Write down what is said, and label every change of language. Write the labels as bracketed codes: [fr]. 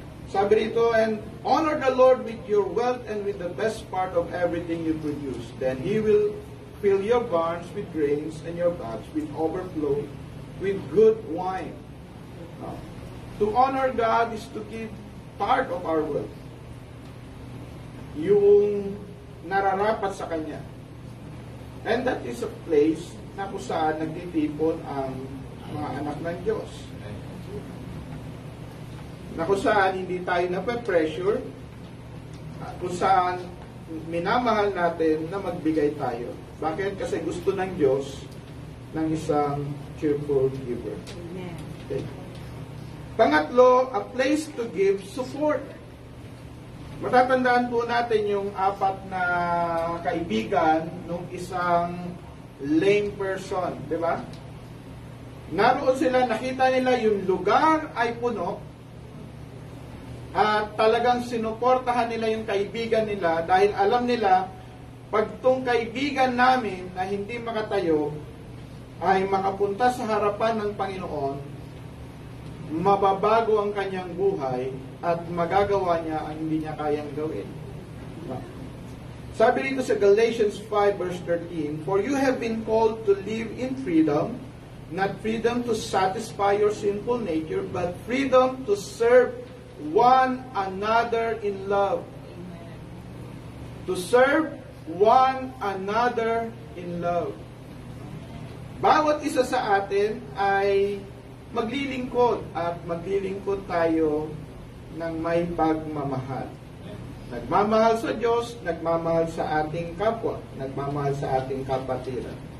[tl] Sabi rito, [en] and honor the Lord with your wealth and with the best part of everything you produce. Then He will fill your barns with grains and your bags with overflow with good wine. To honor God is to give part of our wealth. [tl] Yung nararapat sa Kanya. [en] And that is a place [tl] na kung saan nagtitipon ang mga anak ng Diyos. Na kung saan hindi tayo nape-pressure, kung saan minamahal natin na magbigay tayo. Bakit? Kasi gusto ng Diyos ng isang [en] cheerful giver. Okay. [tl] Pangatlo, [en] a place to give support. [tl] Matatandaan po natin yung 4 na kaibigan ng isang lame person, di ba? Naroon sila, nakita nila yung lugar ay puno at talagang sinuportahan nila yung kaibigan nila dahil alam nila pag tong kaibigan namin na hindi makatayo ay makapunta sa harapan ng Panginoon, mababago ang kanyang buhay at magagawa niya ang hindi niya kayang gawin. Sabi dito sa [en] Galatians 5 verse 13, for you have been called to live in freedom, not freedom to satisfy your sinful nature, but freedom to serve one another in love. To serve one another in love. [tl] Bawat isa sa atin ay maglilingkod at maglilingkod tayo ng may pagmamahal. Nagmamahal sa Diyos, nagmamahal sa ating kapwa, nagmamahal sa ating kapatiran.